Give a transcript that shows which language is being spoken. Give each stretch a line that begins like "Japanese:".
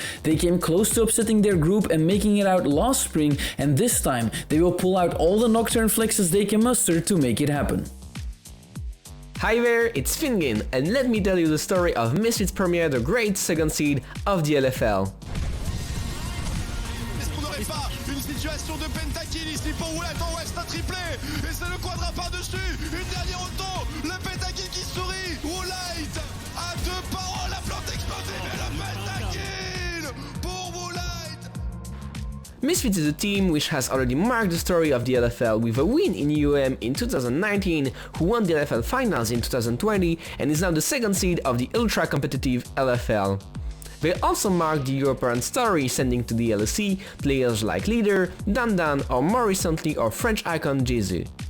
English: They came close to upsetting their group and making it out last spring, and this time they will pull out all the Nocturne flexes they can muster to make it happen. Hi there, it's Fingin, and let me tell you the story of MISFITS Premier, the great 2nd seed of the LFL.
French: Une situation de pentakill ici pour Woolite en West, un triplé et c'est le quadra par-dessus, une dernière auto, le pentakill qui sourit, Woolite à 2 paroles, la plante explosée, mais le pentakill pour Woolite.
English: MISFITS is a team which has already marked the story of the LFL with a win in EUM in 2019, who won the LFL finals in 2020 and is now the 2nd seed of the ultra-competitive LFL. They also marked the European story, sending to the LEC players like Leader, Dan or more recently our French icon Jesu.